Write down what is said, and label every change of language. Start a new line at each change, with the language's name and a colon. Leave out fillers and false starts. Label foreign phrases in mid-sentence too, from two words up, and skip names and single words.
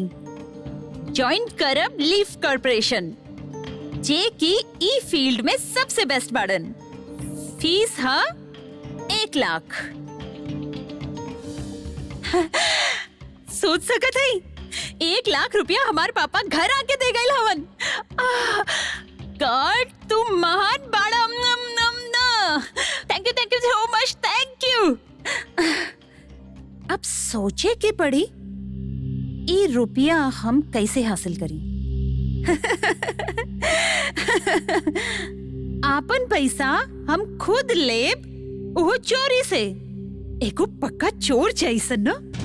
Bhojpuri: ज्वाइन करब लीफ कॉर्पोरेशन, जे की ई फील्ड में सबसे बेस्ट बाड़न। फीस है 1 लाख। सोच सकत है 1 लाख रुपया हमार पापा घर आके दे गए हवन। गॉड तू महान बाड़ा।
English: thank you so much, thank you.
Bhojpuri: अब सोचे के पड़ी ये रुपया हम कैसे हासिल करी। आपन पैसा हम खुद लेब, वो चोरी से। एगो पक्का चोर जैसन न।